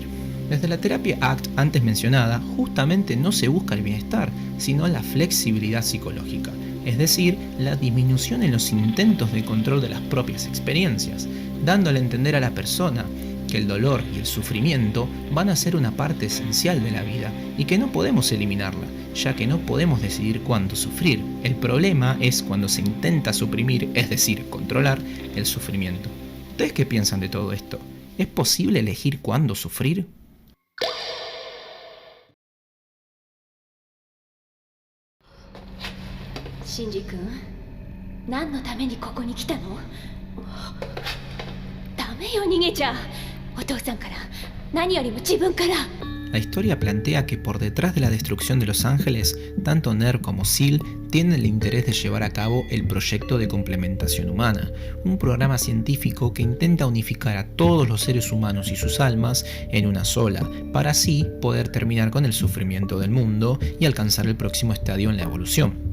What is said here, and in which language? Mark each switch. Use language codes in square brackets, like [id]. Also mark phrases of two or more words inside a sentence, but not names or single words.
[es] Desde la terapia ACT antes mencionada, justamente no se busca el bienestar, sino la flexibilidad psicológica, es decir, la disminución en los intentos de control de las propias experiencias, dándole a entender a la persona que el dolor y el sufrimiento van a ser una parte esencial de la vida y que no podemos eliminarla, ya que no podemos decidir cuándo sufrir. El problema es cuando se intenta suprimir, es decir, controlar el sufrimiento. ¿Ustedes qué piensan de todo esto? ¿Es posible elegir cuándo sufrir? [ja] Shinji君、何のためにここに来たの？ダメよ、逃げちゃ。お父さんから、何よりも自分から。 [es] La historia plantea que por detrás de la destrucción de Los Ángeles, tanto NERV como SEAL tienen el interés de llevar a cabo el proyecto de complementación humana, un programa científico que intenta unificar a todos los seres humanos y sus almas en una sola, para así poder terminar con el sufrimiento del mundo y alcanzar el próximo estadio en la evolución.